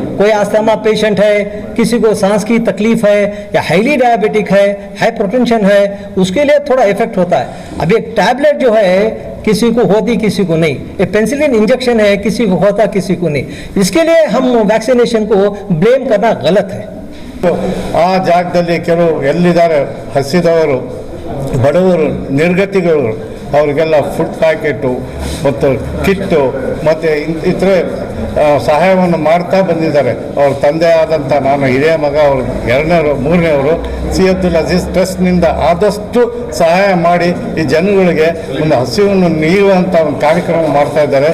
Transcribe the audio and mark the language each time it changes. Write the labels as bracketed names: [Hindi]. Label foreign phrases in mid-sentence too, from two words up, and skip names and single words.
[Hindi] कोई [English] asthma patient [Hindi] है, किसी को सांस की तकलीफ है, या [English] highly diabetic [Hindi] है, हाइपरटेंशन है, उसके लिए थोड़ा इफेक्ट होता है। अब एक टैबलेट जो है किसी को होती किसी को नहीं, एक [English] penicillin injection [Hindi] है किसी को होता किसी को नहीं। इसके लिए हम वैक्सीनेशन को ब्लेम करना गलत है। [Kannada] ಆ ಜಾಗದಲ್ಲಿ ಕೆಲವು ಎಲ್ಲಿದ್ದಾರೆ ಹಸಿದವರು, ಬಡವರು, ನಿರ್ಗತಿಗಳು, ಅವರಿಗೆಲ್ಲ [English] food packet [Kannada] ಮತ್ತು ಕಿಟ್ಟು ಮತ್ತು ಇತರೆ ಸಹಾಯವನ್ನು ಮಾಡ್ತಾ ಬಂದಿದ್ದಾರೆ. ಅವ್ರ ತಂದೆ ಆದಂಥ ನಾನು ಹಿರಿಯ ಮಗ, ಅವರು 2ನೇವರು 3ನೇವರು ಸಿ ಅಬ್ದುಲ್ ಅಜೀಜ್ ಟ್ರಸ್ಟ್ನಿಂದ ಆದಷ್ಟು ಸಹಾಯ ಮಾಡಿ ಈ ಜನಗಳಿಗೆ ಒಂದು ಹಸಿವನ್ನು ನೀಡುವಂಥ ಒಂದು ಕಾರ್ಯಕ್ರಮ ಮಾಡ್ತಾ ಇದ್ದಾರೆ.